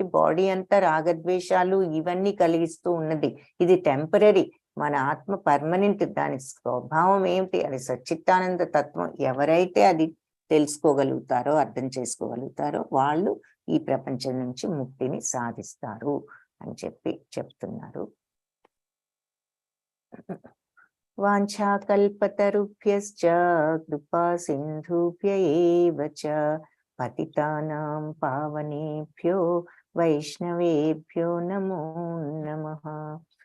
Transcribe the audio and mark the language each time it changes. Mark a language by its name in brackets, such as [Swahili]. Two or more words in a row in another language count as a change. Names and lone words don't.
[Telugu] బాడీ అంతా రాగద్వేషాలు ఇవన్నీ కలిగిస్తూ ఉన్నది, ఇది టెంపరీ. మన ఆత్మ పర్మనెంట్, దాని స్వభావం ఏమిటి? అది సచ్చిత్తానంద తత్వం. ఎవరైతే అది తెలుసుకోగలుగుతారో, అర్థం చేసుకోగలుగుతారో వాళ్ళు ఈ ప్రపంచం నుంచి ముక్తిని సాధిస్తారు అని చెప్తున్నారు. [Sanskrit] వాంఛాకల్పతరుభ్యశ్చ కృపా సింధుభ్య ఏవ చ పతితానాం పావనేభ్యో వైష్ణవేభ్యో నమో నమః.